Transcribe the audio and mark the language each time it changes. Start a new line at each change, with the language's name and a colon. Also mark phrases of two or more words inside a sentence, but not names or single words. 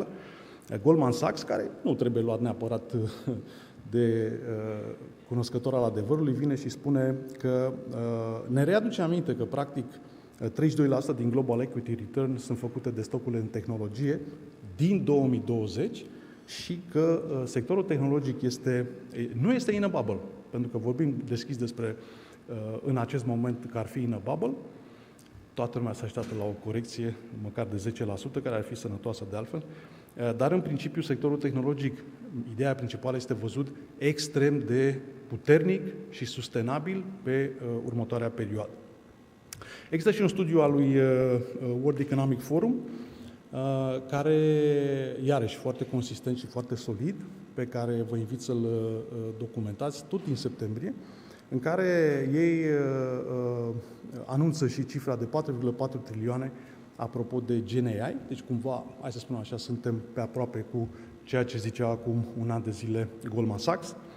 Romanian: Goldman Sachs, care nu trebuie luat neapărat de cunoscător al adevărului, vine și spune că ne readuce aminte că, practic, 32% din
English: Global Equity Return
Romanian: sunt făcute de stocurile în tehnologie din 2020 și că sectorul tehnologic nu este
English: in a bubble,
Romanian: pentru că vorbim deschis despre în acest moment că ar fi
English: in a bubble.
Romanian: Toată lumea se așteaptă la o corecție, măcar de 10%, care ar fi sănătoasă de altfel, dar în principiu sectorul tehnologic, ideea principală este văzut extrem de puternic și sustenabil pe următoarea perioadă. Există și un studiu al lui World Economic Forum, care, iarăși, foarte consistent și foarte solid, pe care vă invit să-l documentați tot din septembrie, în care ei anunță și cifra de 4,4 trilioane apropo de
English: Gen AI,
Romanian: deci cumva, hai să spunem așa, suntem pe aproape cu ceea ce zicea acum un an de zile Goldman Sachs.